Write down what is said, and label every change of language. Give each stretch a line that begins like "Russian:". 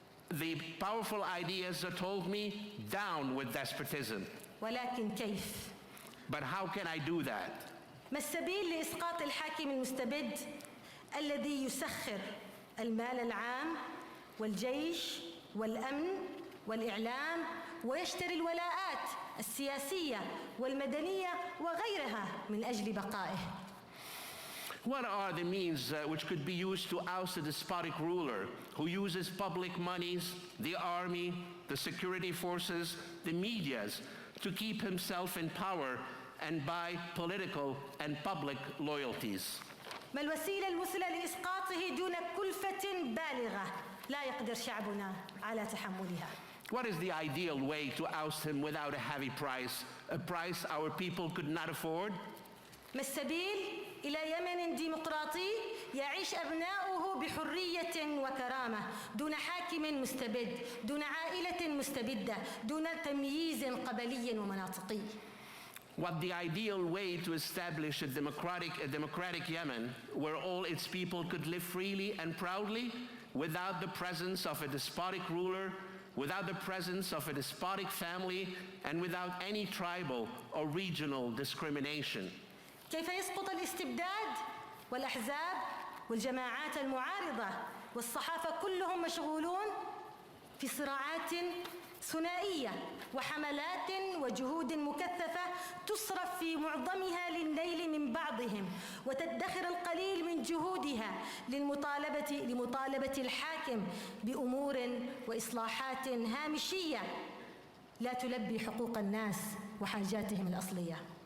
English: The powerful ideas that told me, down with despotism.
Arabic: ولكن كيف؟
English: But how can I do that?
Arabic: ما السبيل لإسقاط الحاكم المستبد الذي يسخر المال العام والجيش والأمن والإعلام ويشتري الولاءات السياسية والمدنية وغيرها من أجل بقائه؟
English: What are the means which could be used to oust a despotic ruler who uses public monies, the army, the security forces, the medias to keep himself in power and buy political and public loyalties?
Arabic: ما الوسيلة المثلى لإسقاطه دون كلفة بالغة لا يقدر شعبنا على تحملها؟
English: What is the ideal way to oust him without a heavy price, a price our people could not afford?
Arabic: ما السبيل إلى يمن ديمقراطي يعيش أبناؤه بحرية وكرامة دون حاكم مستبد، دون عائلة مستبدة، دون تمييز قبلي ومناطقي؟
English: What the ideal way to establish a democratic Yemen where all its people could live freely and proudly without the presence of a despotic ruler, without the presence of a despotic family, and without any tribal or regional discrimination.
Arabic: كيف يسقط الاستبداد والأحزاب والجماعات المعارضة والصحافة كلهم مشغولون في صراعات ثنائية وحملات وجهود مكثفة تصرف في معظمها للنيل من بعضهم وتدخر القليل من جهودها لمطالبة الحاكم بأمور وإصلاحات هامشية لا تلبي حقوق الناس وحاجاتهم الأصلية.